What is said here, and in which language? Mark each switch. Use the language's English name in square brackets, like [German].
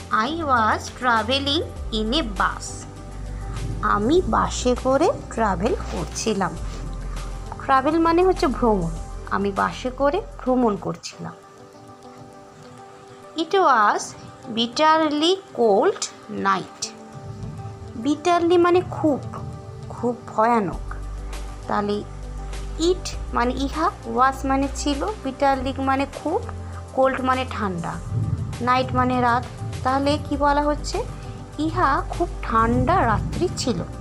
[English] I was traveling in a bus, [Bangla] আমি বাসে করে ট্রাভেল করছিলাম। ট্রাভেল মানে হচ্ছে ভ্রমণ, আমি বাসে করে ভ্রমণ করছিলাম। [English] It was bitterly cold night, bitterly [Bangla] মানে খুব ভয়ানক। তাহলে ইট মানে ইহা, ওয়াজ মানে ছিল, bitterly মানে খুব, কোল্ড মানে ঠান্ডা, নাইট মানে রাত। তাহলে কি বলা হচ্ছে, ইহা খুব ঠান্ডা রাত্রি ছিল।